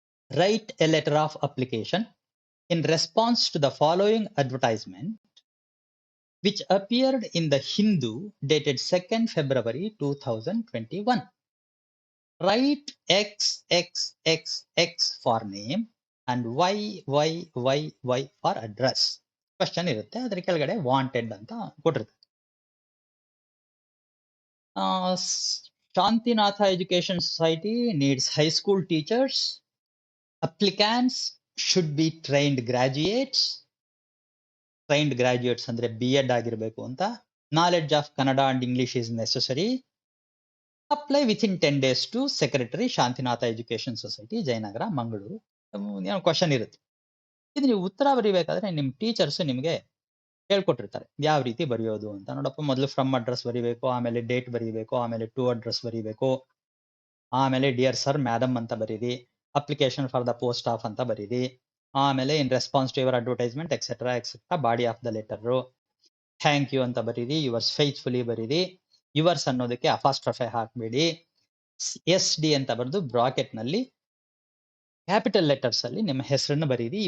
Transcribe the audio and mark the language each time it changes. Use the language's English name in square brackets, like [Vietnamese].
[English] Write a letter of application in response to the following advertisement which appeared in the Hindu dated 2nd February 2021. Write XXXX for name and YYYY for address. [Kannada] Question ಇರುತ್ತೆ, ಅದರ ಕೆಳಗಡೆ wanted ಅಂತ ಕೊಟ್ಟಿರುತ್ತೆ. [English] Shantinatha Education Society needs high school teachers. Applicants should be trained graduates. Trained graduates [Kannada] ಅಂದ್ರೆ B.Ed ಆಗಿರ್ಬೇಕು ಅಂತ. [English] Knowledge of Kannada and English is necessary. Apply within 10 days to Secretary Shantinatha Education Society, Jayanagar, Mangaluru. [Kannada] ಏನೋ question ಇರುತ್ತೆ. ಇದು ನೀವು ಉತ್ತರ ಬರೀಬೇಕಾದ್ರೆ ನಿಮ್ teachers ನಿಮ್ಗೆ ಹೇಳ್ಕೊಟ್ಟಿರ್ತಾರೆ ಯಾವ ರೀತಿ ಬರೆಯೋದು ಅಂತ. ನೋಡಪ್ಪ, ಮೊದಲು ಫ್ರಮ್ ಅಡ್ರೆಸ್ ಬರೀಬೇಕು, ಆಮೇಲೆ ಡೇಟ್ ಬರೀಬೇಕು, ಆಮೇಲೆ ಟು ಅಡ್ರೆಸ್ ಬರೀಬೇಕು, ಆಮೇಲೆ ಡಿಯರ್ ಸರ್ ಮ್ಯಾಡಮ್ ಅಂತ ಬರೀರಿ, [English] application for the post of [Kannada] ಅಂತ ಬರೀರಿ, ಆಮೇಲೆ [English] in response to your advertisement etcetera etcetera, body of the letter, [Kannada] thank you ಅಂತ ಬರೀರಿ, [English] yours faithfully [Kannada] ಬರೀರಿ, ಯುವರ್ಸ್ ಅನ್ನೋದಕ್ಕೆ ಅಪಾಸ್ಟ್ರಫೆ ಹಾಕ್ಬೇಡಿ, SD ಅಂತ ಬರೆದು ಬ್ರಾಕೆಟ್ ನಲ್ಲಿ ಕ್ಯಾಪಿಟಲ್ ಲೆಟರ್ಸ್ ಅಲ್ಲಿ ನಿಮ್ಮ ಹೆಸರನ್ನು ಬರೀರಿ.